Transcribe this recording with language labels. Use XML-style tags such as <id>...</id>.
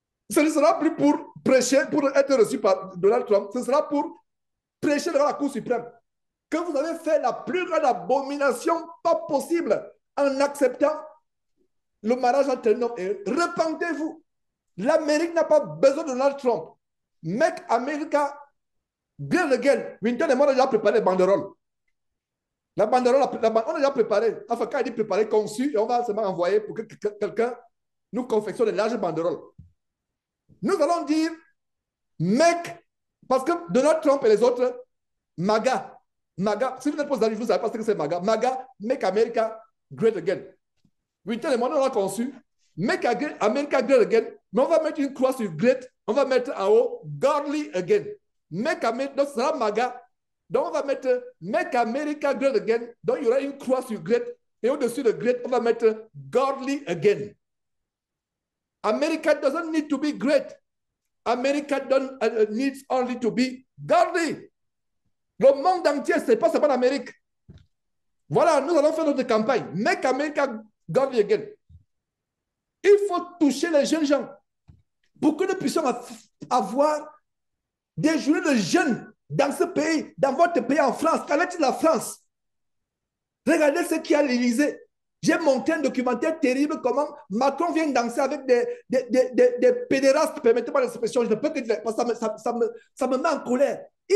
<fr>Ce ne sera plus pour prêcher, pour être reçu par Donald Trump. Ce sera pour prêcher devant la Cour suprême. Que vous avez fait la plus grande abomination pas possible en acceptant le mariage entre un homme et un. Repentez-vous. L'Amérique n'a pas besoin de Donald Trump.</fr> <en>Make America great again.</en> <fr>Winton et moi, on a déjà préparé les banderoles. La banderole, on a déjà préparé. Enfin, quand il dit préparé, conçu, et on va seulement envoyer pour que quelqu'un nous confectionnons des larges banderoles. Nous allons dire, mec, parce que Donald Trump et les autres, MAGA, MAGA, si vous n'êtes pas d'avis, vous ne savez pas ce que c'est MAGA. MAGA,</fr> <en>Make America Great Again.</en> <fr>Britain et moi, on a conçu Make America Great Again, mais on va mettre une croix sur Great, on va mettre en haut</fr> <en>Godly Again. Make America,</en> <fr>donc ce sera MAGA. Donc on va mettre</fr> <en>Make America Great Again,</en> <fr>donc il y aura une croix sur Great, et au-dessus de Great, on va mettre</fr> <en>Godly Again. America doesn't need to be great. America needs only to be godly.</en> <fr>Le monde entier, ce n'est pas seulement l'Amérique. Voilà, nous allons faire notre campagne.</fr> <en>Make America godly again.</en> <fr>Il faut toucher les jeunes gens pour que nous puissions avoir des journées de jeunes dans ce pays, dans votre pays en France. Qu'en est-il de la France? Regardez ce qu'il y a à l'Élysée. J'ai monté un documentaire terrible comment Macron vient danser avec des pédérastes, permettez-moi l'expression, je ne peux que dire, parce que ça me met en colère.</fr>